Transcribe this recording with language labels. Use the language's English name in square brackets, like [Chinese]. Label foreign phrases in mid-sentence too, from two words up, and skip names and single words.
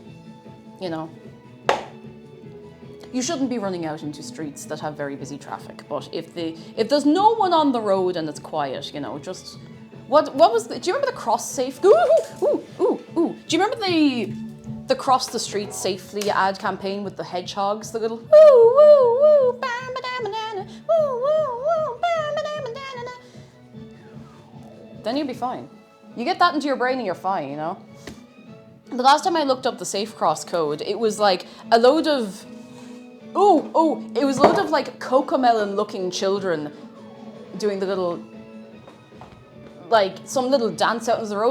[English] You shouldn't be running out into streets that have very busy traffic, but if there's no one on the road and it's quiet, you know, just... What was do you remember the cross safe? Ooh. Do you remember the cross the street safely ad campaign with the hedgehogs? The little bam ba banana, bam ba. Then you'll be fine. You get that into your brain and you're fine, you know? The last time I looked up the safe cross code, it was like a load of it was a load of like cocomelon looking children doing the little like some little dance out into the road.